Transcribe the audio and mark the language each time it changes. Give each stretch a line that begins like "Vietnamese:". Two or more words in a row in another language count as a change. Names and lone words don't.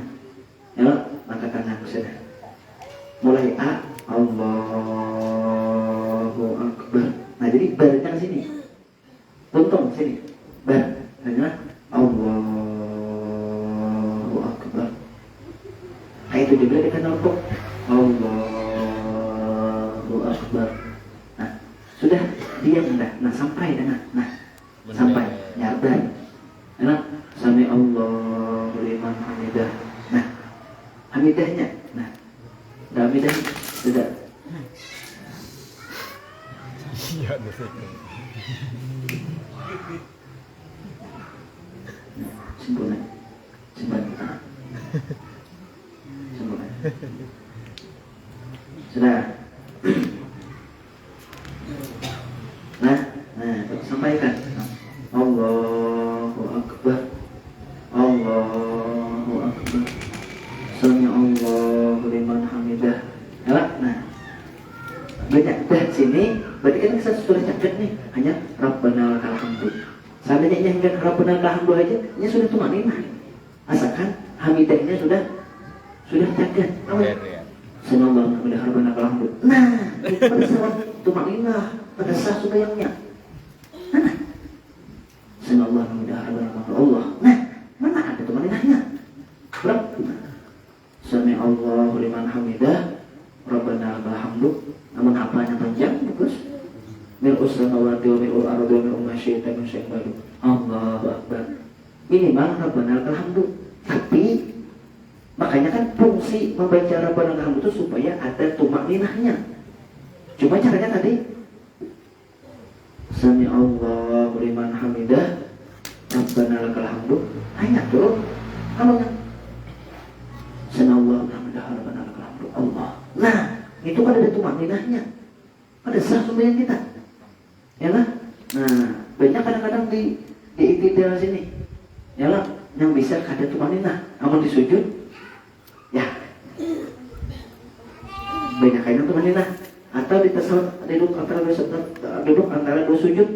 Indonesian: Ya, angkat tangan sudah. Mulai
Arabic: الله أكبر.
Indonesian: Nah, jadi barnya ke sini. Tuntung sini. Bar. Hanya
Arabic: الله أكبر.
Indonesian: Itu juga kita nuruk
Arabic: الله أكبر.
Indonesian: Nah, sudah diam dah. Nah, sampai dah. Nah, sampai nyardan. Nah,
Arabic: سمع الله لمن حمده.
Indonesian: Nah, hamidahnya. Nah, hamidah sudah. Iya, betul. Sempurna. Sudah. Nah, sampaikan.
Arabic: الله أكبر. الله أكبر. سمع الله لمن حمده.
Indonesian: Ya, nah. Banyak dah sini sudah cacat nih, hanya
Arabic: ربنا لك الحمد.
Indonesian: Seandainya hingga
Arabic: ربنا لك الحمد
Indonesian: aja, ini sudah tumanina. Asalkan hamidahnya sudah cacat. Ya. Senang udah
Arabic: ربنا لك الحمد.
Indonesian: Nah, itu pada saat tumanina, pada sah sembahyangnya. Mana? Senang udah
Arabic: ربنا لك الحمد.
Indonesian: Allah. Nah, mana ada tumaninahnya? Berapa?
Arabic: سمع الله لمن حمده. ربنا لك الحمد.
Indonesian: Namun apanya panjang bagus.
Arabic: ملء السماوات و ملء الأرض و ملء ما شئت من شيء بعد. الله أكبر.
Indonesian: Minimal
Arabic: ربنا لك الحمد.
Indonesian: Tapi makanya kan fungsi membaca
Arabic: ربنا لك الحمد
Indonesian: itu supaya ada tumakninahnya. Cuma caranya tadi
Arabic: سمع الله لمن حمده. ربنا لك الحمد.
Indonesian: Hanya turun kalau
Arabic: سمع الله حمده ربنا لك الحمد.
Indonesian: Allah. Nah, itu kan ada tumakninahnya. Pada sah sembahyang kita. Ya lah. Nah, banyak kadang-kadang di iktidal sini. Ya lah, yang bisa ada tumakninah. Namun di sujud ya. Banyak kainan tumakninah. Atau di tasawuf duduk antara dua sujud.